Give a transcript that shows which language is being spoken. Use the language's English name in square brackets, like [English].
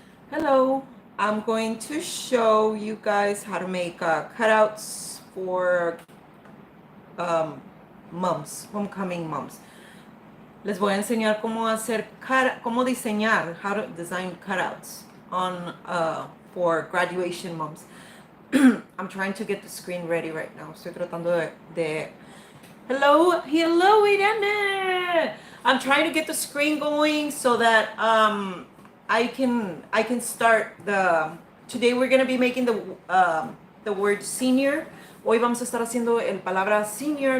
[English] Hello, I'm going to show you guys how to make cutouts for um, moms, homecoming moms. [Spanish] Les voy a enseñar cómo hacer cómo diseñar, [English] how to design cutouts on for graduation moms. I'm trying to get the screen ready right now. [Spanish] Estoy tratando de hello, Irene. [English] I'm trying to get the screen going so that I can start the. Today we're gonna be making the word senior. [Spanish] Hoy vamos a estar haciendo el palabra senior.